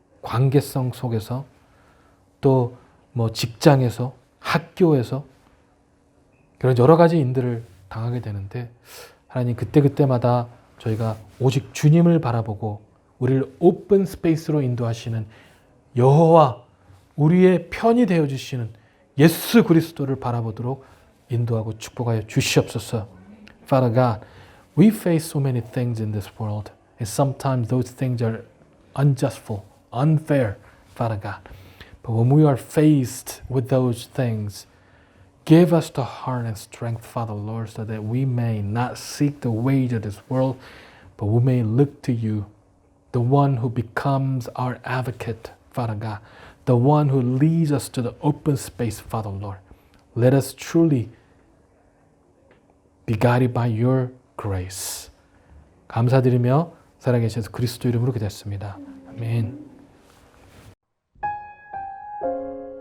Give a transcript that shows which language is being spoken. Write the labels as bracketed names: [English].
[Korean] 관계성 속에서 또 직장에서 학교에서 그런 여러 가지 일들을 당하게 되는데 하나님 그때마다 저희가 오직 주님을 바라보고 우리를 오픈 스페이스로 인도하시는 여호와 우리의 편이 되어주시는 예수 그리스도를 바라보도록 인도하고 축복하여 주시옵소서. [English] Father God, we face so many things in this world and sometimes those things are unjustful, unfair, Father God. But when we are faced with those things, give us the heart and strength, Father Lord, so that we may not seek the ways of this world, but we may look to you, the one who becomes our advocate, Father God, the one who leads us to the open space, Father Lord. Let us truly be guided by your grace. [Korean] 감사드리며 살아계셔서 그리스도 이름으로 기도했습니다. 아멘.